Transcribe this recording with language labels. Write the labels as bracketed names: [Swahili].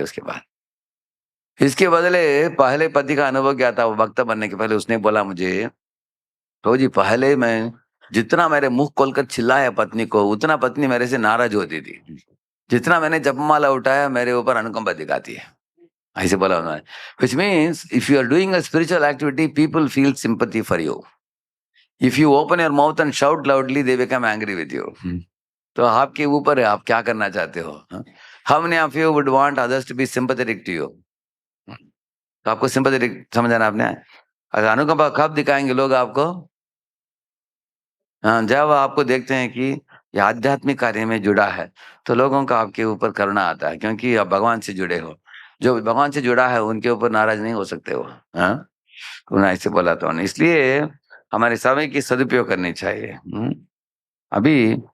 [Hindi] उसके बाद इसके बदले पहले पति का अनुभव क्या था, वो भक्त बनने के पहले उसने बोला मुझे, तो जी पहले मैं जितना मेरे मुंह खोलकर चिल्लाया पत्नी को, उतना पत्नी मेरे से नाराज होती थी। जितना मैंने जपमाला उठाया मेरे ऊपर अनुकंपा दिखाती है, ऐसे बोला उन्होंने। [English] Which means if you are doing a spiritual activity, people feel sympathy for you. If you open your mouth and shout loudly, they become angry with you. [Hindi] तो आपके ऊपर है, आप क्या करना चाहते हो। [English] How many of you would want others to be sympathetic to you? [Hindi] तो आपको sympathetic समझाना आपने, अगर अनुकंपा कब दिखाएंगे लोग आपको? जब आपको देखते हैं कि ये आध्यात्मिक कार्य में जुड़ा है, तो लोगों का आपके ऊपर करुणा आता है, क्योंकि आप भगवान से जुड़े हो। जो भगवान से जुड़ा है उनके ऊपर नाराज नहीं हो सकते वो। उन्होंने ऐसे बोला था। इसलिए हमारे समय की सदुपयोग करनी चाहिए। अभी